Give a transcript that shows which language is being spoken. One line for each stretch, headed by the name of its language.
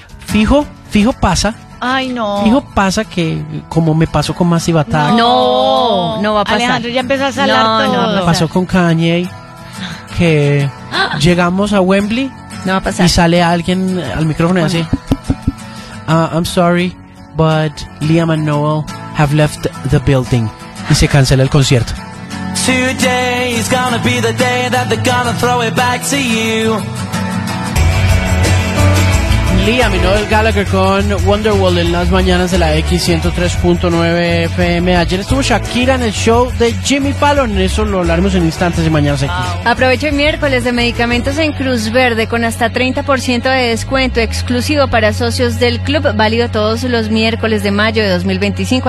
Spanish: Fijo pasa. Ay, no. Fijo pasa que, como me pasó con Massive Attack. No, va a pasar. Alejandro, ya empezó a salar todo. Me pasó con Kanye, que llegamos a Wembley. No va a pasar. Y sale alguien al micrófono y así.
English: I'm sorry, but Liam and Noel have left the building.
Spanish: Y se cancela el concierto.
English: Today is gonna be the day that they're gonna throw it back to you.
Spanish: Liam y Noel Gallagher con Wonderwall en las mañanas de la X103.9 FM. Ayer estuvo Shakira en el show de Jimmy Fallon. Eso lo hablaremos en instantes de Mañanas X. Aprovecho el miércoles de medicamentos en Cruz Verde con hasta 30% de descuento exclusivo para socios del club, válido todos los miércoles de mayo de 2025.